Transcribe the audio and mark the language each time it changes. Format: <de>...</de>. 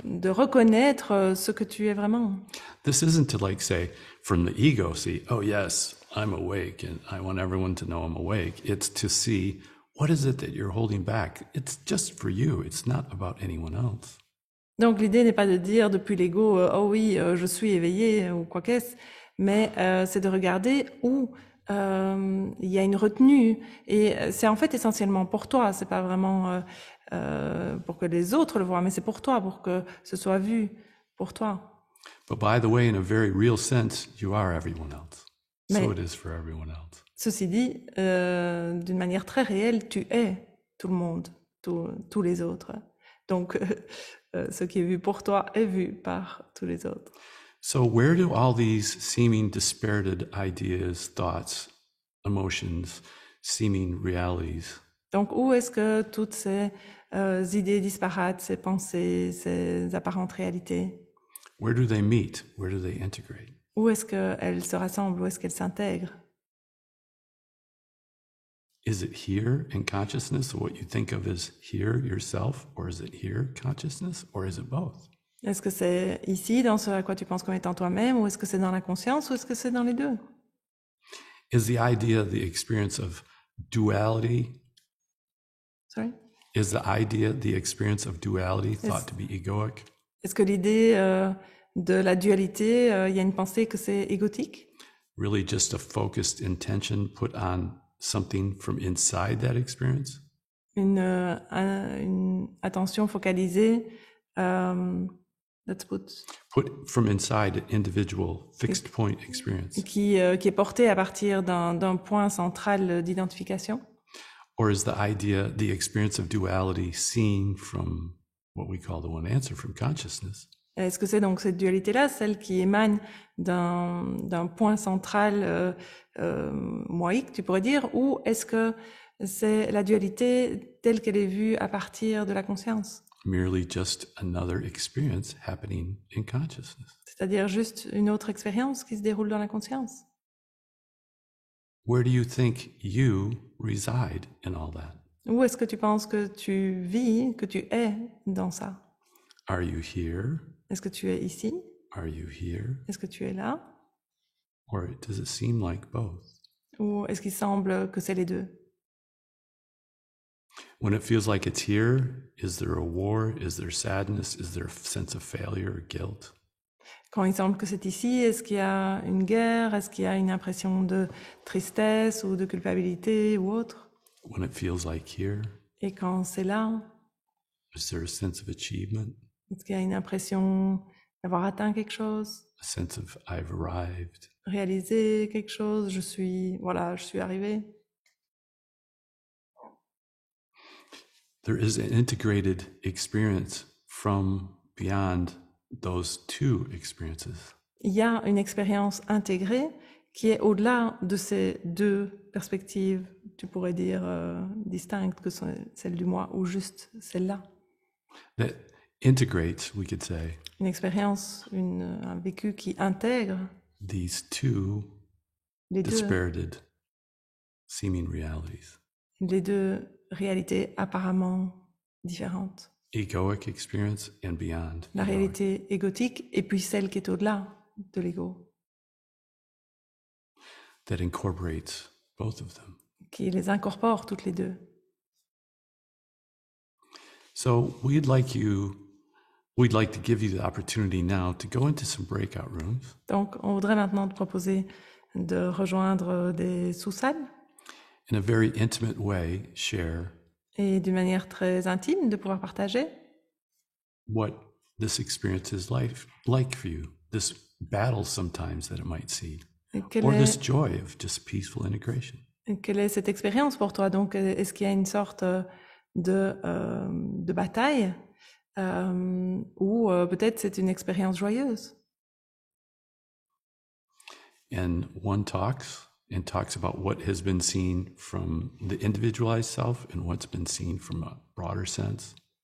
<fr>de reconnaître ce que tu es vraiment.</fr> <en>This isn't to like say from the ego, see, oh yes, I'm awake and I want everyone to know I'm awake. It's to see what is it that you're holding back. It's just for you. It's not about anyone else.</en> <fr>Donc l'idée n'est pas de dire depuis l'ego oh oui je suis éveillé ou quoi qu'est-ce, mais c'est de regarder où il y a une retenue et c'est en fait essentiellement pour toi, c'est pas vraiment pour que les autres le voient, mais c'est pour toi, pour que ce soit vu pour toi.</fr> <en>But by the way, in a very real sense, you are everyone else. So</en> <fr>Mais-</fr> <en>it is for everyone else.</en> <fr>Ceci dit, d'une manière très réelle, tu es tout le monde, tous les autres. Donc ce qui est vu pour toi est vu par tous les autres.</fr> <en>So where do all these seeming dispirited ideas, thoughts, emotions, seeming realities,</en> <fr>Donc, où est-ce que toutes ces idées disparates, ces pensées, ces apparentes réalités,</fr> <en>where do they meet? Where do they integrate?</en> <fr>où est-ce qu'elles se rassemblent, où est-ce qu'elles s'intègrent?</fr> <en>Is it here in consciousness, what you think of as here yourself, or is it here consciousness, or is it both?</en> <fr>Est-ce que c'est ici, dans ce à quoi tu penses comme étant toi-même, ou est-ce que c'est dans la conscience, ou est-ce que c'est dans les deux?</fr> <en>Is the idea, the experience of duality, Sorry? is the idea, the experience of duality thought to be egoic?</en> <fr>Est-ce que l'idée de la dualité, il y a une pensée que c'est égotique?</fr> <en>Really just a focused intention put on something from inside that experience?</en> <fr>Une attention focalisée,</fr> <en>let's put, Put from inside an individual fixed point experience?</en> <fr>qui est portée à partir d'un point central d'identification?</fr> <en>Or is the idea, the experience of duality seen from what we call the one answer, from consciousness?</en> <fr>Est-ce que c'est donc cette dualité-là, celle qui émane d'un point central moïque, tu pourrais dire, ou est-ce que c'est la dualité telle qu'elle est vue à partir de la conscience?</fr> <en>Merely just another experience happening in consciousness.</en> <fr>C'est-à-dire juste une autre expérience qui se déroule dans la conscience?</fr> <en>Where do you think you reside in all that?</en> <fr>Où est-ce que tu penses que tu vis, que tu es dans ça?</fr> <en>Are you here?</en> <fr>Est-ce que tu es ici?</fr> <en>Are you here?</en> <fr>Est-ce que tu es là?</fr> <en>Or does it seem like both?</en> <fr>Ou est-ce qu'il semble que c'est les deux?</fr> <en>When it feels like it's here, is there a war? Is there sadness? Is there a sense of failure or guilt?</en> <fr>Quand il semble que c'est ici, est-ce qu'il y a une guerre? Est-ce qu'il y a une impression de tristesse ou de culpabilité ou autre?</fr> <en>When it feels like here,</en> <fr>Et quand c'est là,</fr> <en>is there a sense of achievement?</en> <fr>est-ce qu'il y a une impression d'avoir atteint quelque chose,</fr> <en>A sense of I've arrived?</en> <fr>réalisé quelque chose, je suis arrivé?</fr> <en>There is an integrated experience from beyond those two experiences.</en> <fr>Il y a une expérience intégrée qui est au-delà de ces deux perspectives, tu pourrais dire, distinctes, que sont celle du moi ou juste celle-là.</fr> <en>That integrates, we could say,</en> <fr>Une expérience, un vécu qui intègre</fr> <en>these two</en> <fr>les deux,</fr> <en>dispirited seeming realities.</en> <fr>les deux réalités apparemment différentes.</fr> <en>Egoic experience and beyond.</en> <fr>La</fr> <en>egoic.</en> <fr>réalité égotique et puis celle qui est au-delà de l'ego,</fr> <en>That incorporates both of them.</en> <fr>qui les incorpore toutes les deux.</fr> <en>So we'd like to give you the opportunity now to go into some breakout rooms</en> <fr>Donc, on voudrait maintenant te proposer de rejoindre des sous-salles</fr> <en>in a very intimate way, share</en> <fr>et d'une manière très intime de pouvoir partager</fr> <en>what this experience is like for you, this battle sometimes that it might see,</en> <fr>Et quelle</fr> <en>or</en> <fr>est,</fr> <en>this joy of just peaceful integration.</en> <fr>et quelle est cette expérience pour toi? Donc, est-ce qu'il y a une sorte de bataille ou peut-être c'est une expérience joyeuse?</fr> <en>And one talks about what has been seen from the individualized self and what's been seen from a broader sense.</en>